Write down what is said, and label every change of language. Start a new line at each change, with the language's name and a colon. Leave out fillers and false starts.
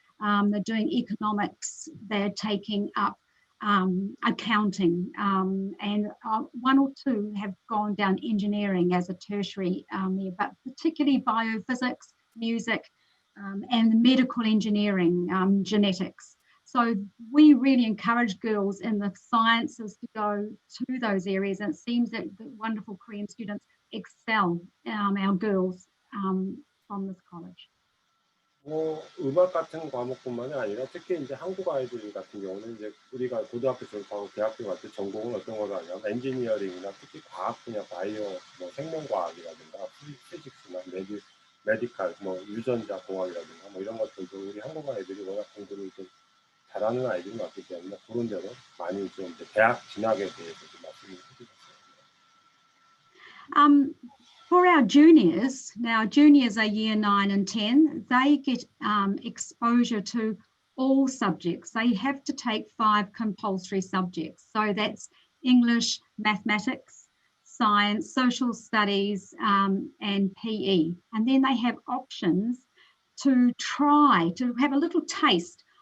English: They're doing economics, they're taking up accounting, and 1 or 2 have gone down engineering as a tertiary year, but particularly biophysics, music, and medical engineering, genetics. So we really encourage girls in the sciences to go to those areas, and it seems that the wonderful Korean students excel, our girls from this college.
Korean: 뭐 음악 같은 과목뿐만이 아니라 특히 이제 한국 아이들 같은 경우는 이제 우리가 고등학교 졸업하고 대학교 갈 때 전공은 어떤 거가 아니라 엔지니어링이나 특히 과학 분야, 바이오, 뭐 생명과학이라든가 피직스나 메디칼, 뭐 유전자 공학이라든가 뭐 이런 것들도 우리 한국 아이들이 워낙 공부를 좀 잘하는 아이들이 많기 때문에 그런 데로 많이 좀 이제 대학 진학에 대해서 좀 말씀을 해주셨어요.
English: For our juniors, now juniors are year 9 and 10, they get exposure to all subjects. They have to take 5 compulsory subjects. So that's English, mathematics, science, social studies, and PE. And then they have options to try to have a little taste